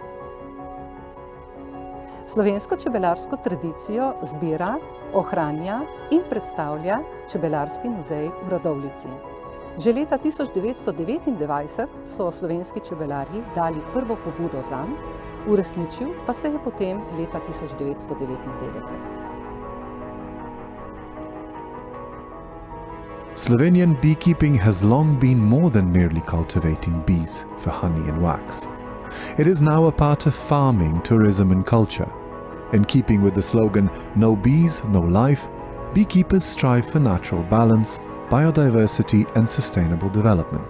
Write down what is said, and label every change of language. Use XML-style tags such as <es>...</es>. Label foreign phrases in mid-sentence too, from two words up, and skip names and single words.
<sl>Slovensko čebelarsko tradicijo zbira, ohranja in predstavlja Čebelarski muzej v Radovljici. Že leta 1929 so slovenski čebelarji dali prvo pobudo zanj, uresničil pa se je potem leta 1959.</sl> <en>Slovenian beekeeping has long been more than merely cultivating bees for honey and wax. It is now a part of farming, tourism and culture. In keeping with the slogan, "No bees, no life," beekeepers strive for natural balance, biodiversity and sustainable development.</en>